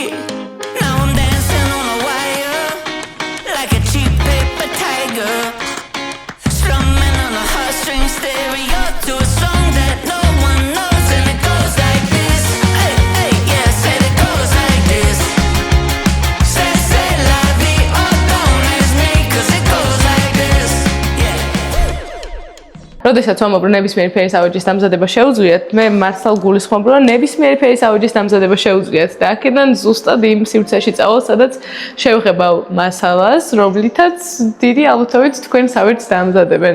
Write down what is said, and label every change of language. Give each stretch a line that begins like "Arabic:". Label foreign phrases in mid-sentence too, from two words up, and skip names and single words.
English: Now I'm dancing on a wire like a cheap paper tiger, strumming on a heartstring stereo to a song that no one knows, and it goes like this. Hey, hey, yeah, said it goes like this.
French: Say la vie,
English: oh don't ask me, 'cause it goes like this. Yeah.
Georgian: როდესაც ვამბობ, ნებისმიერი ფერის ავეჯის დამზადება შეუძლიათ, მე მართალ გულისხმობ, რომ ნებისმიერი ფერის ავეჯის დამზადება შეუძლიათ და აქედან ზუსტად იმ სივრცეში წავალ, სადაც შევღებავ მასალას, რომლითაც დიდი ალბათობით თქვენს ავეჯს დაამზადებენ.